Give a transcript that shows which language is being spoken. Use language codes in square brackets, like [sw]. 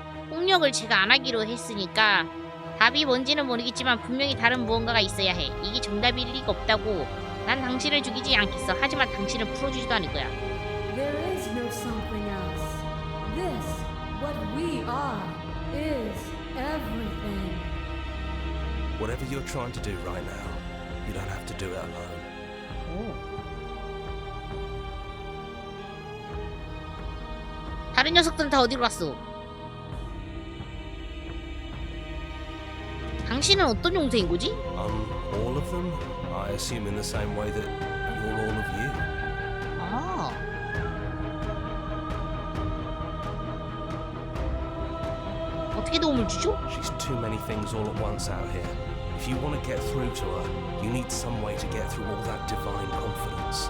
[ko] 폭력을 제가 안 하기로 했으니까 답이 뭔지는 모르겠지만 분명히 다른 무언가가 있어야 해. 이게 정답일 리가 없다고. 난 당신을 죽이지 않겠어. 하지만 당신을 풀어주지도 않을 거야. [en] There is no something else. This, what we are, is everything. Whatever you're trying to do right now, you don't have to do it alone. [ko] 다른 녀석들은 다 어디로 갔어? 당신은 어떤 용태인 거지? [en] All of them? I assume in the same way that you're all of you. 아. [ko] 어떻게 도움을 주죠? [en] She's too many things all at once out here. If you want to get through to her, you need some way to get through all that divine confidence.